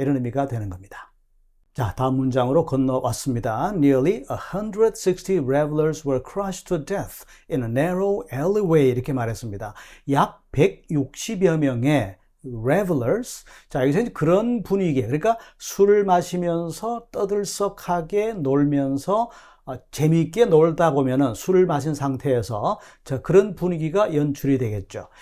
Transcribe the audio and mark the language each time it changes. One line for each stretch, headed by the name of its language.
Korean: 이런 의미가 되는 겁니다. 자, 다음 문장으로 건너왔습니다.
English: Nearly 160 revelers were crushed to death in a narrow alleyway.
Korean: 이렇게 말했습니다. 약 160여 명의 revelers. 자, 여기서 이제 그런 분위기. 그러니까 술을 마시면서 떠들썩하게 놀면서 재미있게 놀다 보면은 술을 마신 상태에서 자, 그런 분위기가 연출이 되겠죠.